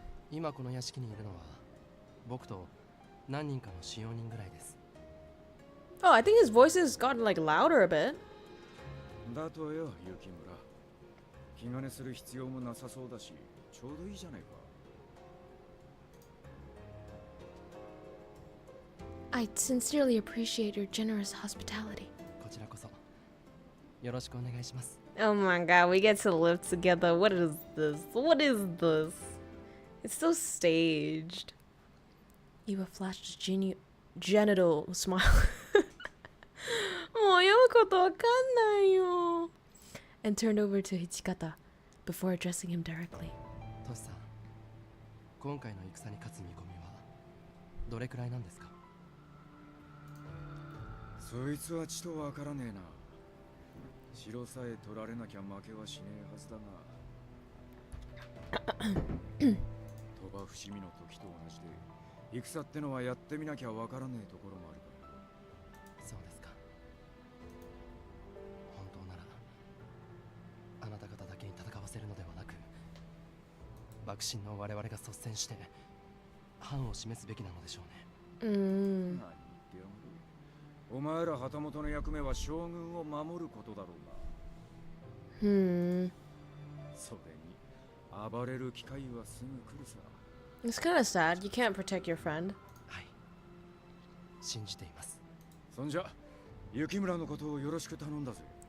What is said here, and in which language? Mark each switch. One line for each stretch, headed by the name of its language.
Japanese: 今この屋敷にいるのは僕と何人かの使用人ぐらいです。
English: Oh, I think his voice has gotten like louder a bit.
Japanese: だとよ、雪村。気兼ねする必要もなさそうだし、ちょうどいいじゃないか。
English: I sincerely appreciate your generous hospitality.
Japanese: こちらこそよろしくお願いします。
English: Oh my god, we get to live together. What is this? What is this? It's so staged. Iba flashed a genital smile.
Japanese: もう読むことわかんないよ。
English: and turned over to Hichikata before addressing him directly.
Japanese: トシさん、今回の戦に勝つ見込みはどれくらいなんですか？そいつはちとわからねえな。城さえ取られなきゃ負けはしねえはずだが。鳥羽伏見の時と同じで、戦ってのはやってみなきゃわからねえところもあるから。そうですか。本当ならあなた方だけに戦わせるのではなく、幕臣の我々が率先して範を示すべきなのでしょうね。何言ってやがる。お前ら旗本の役目は将軍を守ることだろうが。それに暴れる機会はすぐ来るさ。
English: It's kind of sad. You can't protect your friend.
Japanese: はい、信じています。そんじゃ雪村のことをよろしく頼んだぜ。